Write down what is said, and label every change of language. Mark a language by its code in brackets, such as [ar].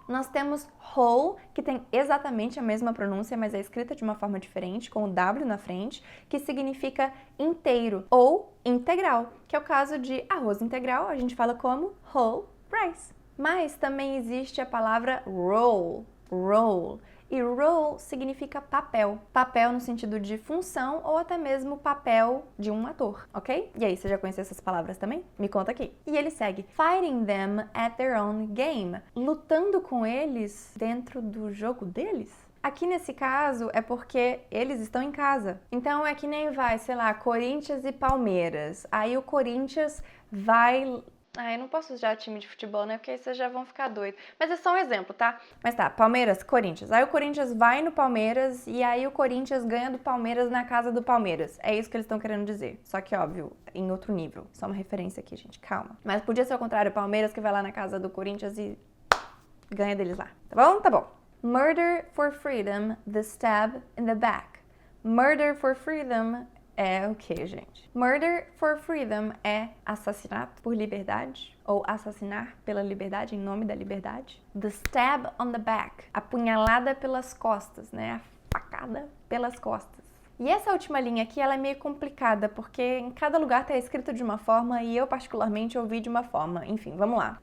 [pt] Nós temos whole, que tem exatamente a mesma pronúncia, mas é escrita de uma forma diferente, com o W na frente, que significa inteiro ou integral, que é o caso de arroz integral, a gente fala como [en] whole rice. [pt] Mas também existe a palavra roll. E role significa papel. Papel no sentido de função ou até mesmo papel de um ator, ok? E aí, você já conhece essas palavras também? Me conta aqui. E ele segue. [en] Fighting them at their own game. [pt] Lutando com eles dentro do jogo deles. Aqui nesse caso é porque eles estão em casa. Então é que nem vai, sei lá, Corinthians e Palmeiras. Aí o Corinthians vai... eu não posso usar time de futebol, né? Porque aí vocês já vão ficar doidos. Mas é só um exemplo, tá? Mas tá, Palmeiras, Corinthians. Aí o Corinthians vai no Palmeiras e aí o Corinthians ganha do Palmeiras na casa do Palmeiras. É isso que eles estão querendo dizer. Só que, óbvio, em outro nível. Só uma referência aqui, gente. Calma. Mas podia ser o contrário. O Palmeiras que vai lá na casa do Corinthians e ganha deles lá. Tá bom? Tá bom. [en] Murder for freedom, the stab in the back. Murder for freedom... [pt] é o que, gente? [en] Murder for freedom [pt] é assassinato por liberdade ou assassinar pela liberdade, em nome da liberdade. [en] The stab on the back, [pt] a punhalada pelas costas, né? A facada pelas costas. E essa última linha aqui, ela é meio complicada, porque em cada lugar está escrito de uma forma e eu particularmente ouvi de uma forma. Enfim, vamos lá.